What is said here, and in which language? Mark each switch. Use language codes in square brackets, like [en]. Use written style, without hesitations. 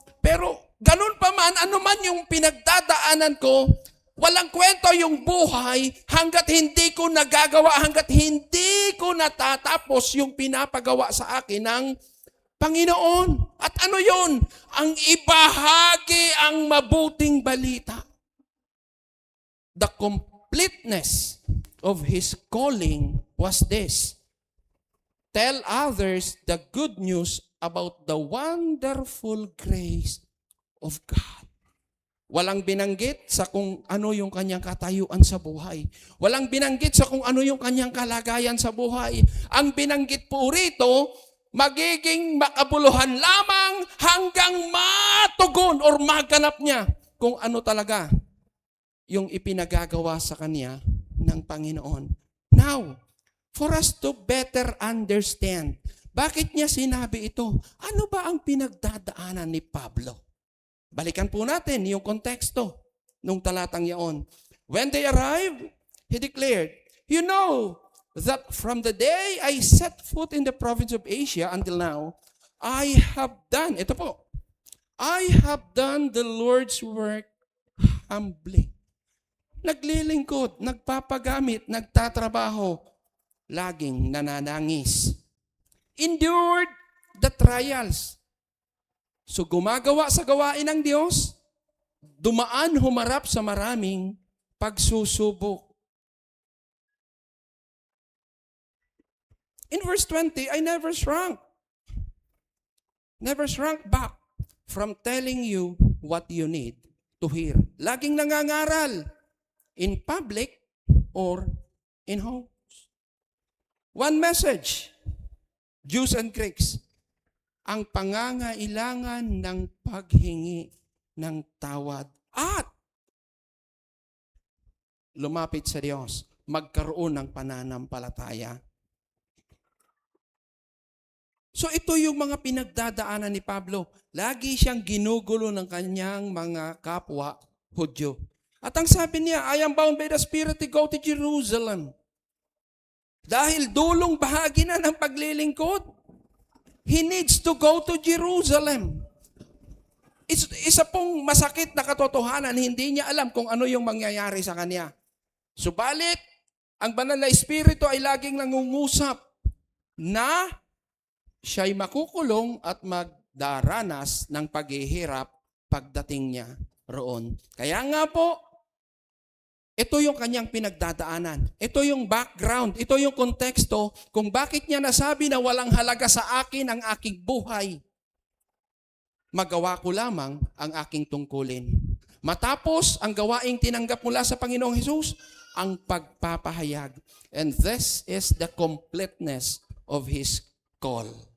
[tl] Pero ganun pa man, ano man yung pinagdadaanan ko, walang kwento yung buhay hanggat hindi ko nagagawa, hanggat hindi ko natatapos yung pinapagawa sa akin ng Panginoon. At ano yun? Ang ibahagi ang mabuting balita. [en] The completeness of His calling was this: tell others the good news about the wonderful grace of God. [tl] Walang binanggit sa kung ano yung kanyang katayuan sa buhay. Walang binanggit sa kung ano yung kanyang kalagayan sa buhay. Ang binanggit po rito, magiging makabuluhan lamang hanggang matugon or maganap niya kung ano talaga yung ipinagagawa sa kanya ng Panginoon. [en] Now, for us to better understand, [tl] bakit niya sinabi ito? Ano ba ang pinagdadaanan ni Pablo? Balikan po natin yung konteksto nung talatang yaon. [en] When they arrived, he declared, "You know that from the day I set foot in the province of Asia until now, I have done," [tl] ito po, [en] "I have done the Lord's work humbly." [tl] Naglilingkod, nagpapagamit, nagtatrabaho, laging nananangis. [en] Endured the trials. [tl] So gumagawa sa gawain ng Diyos, dumaan humarap sa maraming pagsusubok. [en] In verse 20, I never shrunk back from telling you what you need to hear. [tl] Laging nangangaral [en] in public or in homes. One message, Jews and Greeks, [tl] ang pangangailangan ng paghingi ng tawad at lumapit sa Diyos, magkaroon ng pananampalataya. So ito yung mga pinagdadaanan ni Pablo. Lagi siyang ginugulo ng kanyang mga kapwa Hudyo. At ang sabi niya, [en] I am bound by the Spirit to go to Jerusalem. [tl] Dahil dulong bahagi na ng paglilingkod, [en] he needs to go to Jerusalem. [tl] Isa pong masakit na katotohanan, hindi niya alam kung ano yung mangyayari sa kanya. Subalit, ang banal na Espiritu ay laging nangungusap na siya'y makukulong at magdaranas ng paghihirap pagdating niya roon. Kaya nga po, ito yung kanyang pinagdadaanan. Ito yung background. Ito yung konteksto kung bakit niya nasabi na walang halaga sa akin ang aking buhay. Magawa ko lamang ang aking tungkulin. Matapos ang gawaing tinanggap mula sa Panginoong Hesus, ang pagpapahayag. [en] And this is the completeness of His call.